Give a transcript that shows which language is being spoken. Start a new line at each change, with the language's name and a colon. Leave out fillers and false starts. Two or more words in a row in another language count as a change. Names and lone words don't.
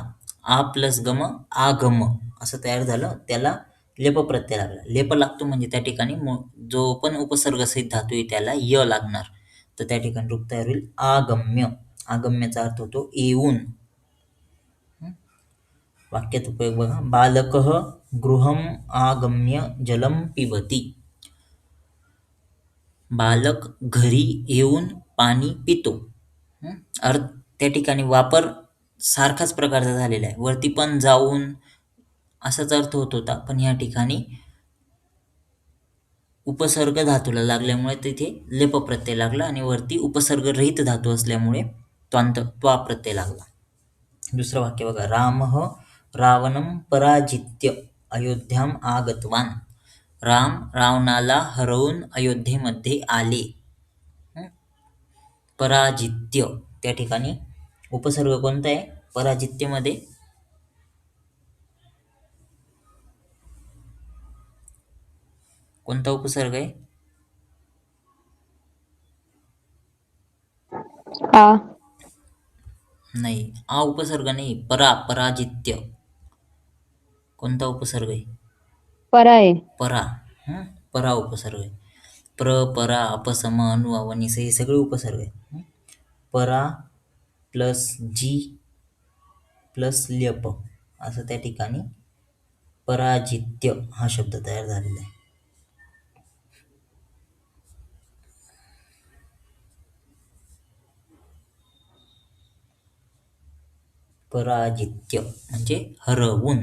Marathi: आ प्लस गम आगम असं तयार झालं, त्याला लेप प्रत्यय लागला. लेप लागतो म्हणजे त्या ठिकाणी जो पण उपसर्गसहित धातू आहे त्याला य लागणार, तर त्या ठिकाणी रूप तयार होईल आगम्य. आगम्याचा अर्थ होतो येऊन. वाक्यात उपयोग बघा.
Sanskrit: बालकः गृहम् आगम्य जलम पिबती.
Marathi: बालक घरी येऊन पाणी पितो. अर्थ त्या ठिकाणी वापर सारखाच प्रकारचा झालेला आहे. वरती पण जाऊन असाच अर्थ होत होता, पण या ठिकाणी उपसर्ग धातूला लागल्यामुळे तिथे लेप प्रत्यय लागला आणि वरती उपसर्ग रहित धातू असल्यामुळे त्वा प्रत्यय लागला. दुसरं वाक्य बघा.
Sanskrit: रामः रावणं पराजित्य अयोध्याम आगतवान.
Marathi: राम रावणाला हरवून अयोध्येमध्ये आले. पराजित्य त्या ठिकाणी उपसर्ग कोणता आहे पराजित्यमध्ये? कोणता उपसर्ग आहे? आ. नाही, आ उपसर्ग नाही. परा, पराजित्य. कोणता उपसर्ग आहे? परा आहे. परा. हं? परा उपसर्ग आहे. प्र, परा, अपसम, अनु, अवनिस हे सगळे उपसर्ग आहे. परा प्लस जी प्लस ल्यप असं त्या ठिकाणी पराजित्य हा शब्द तयार झालेला आहे. पराजित्य म्हणजे हरवून.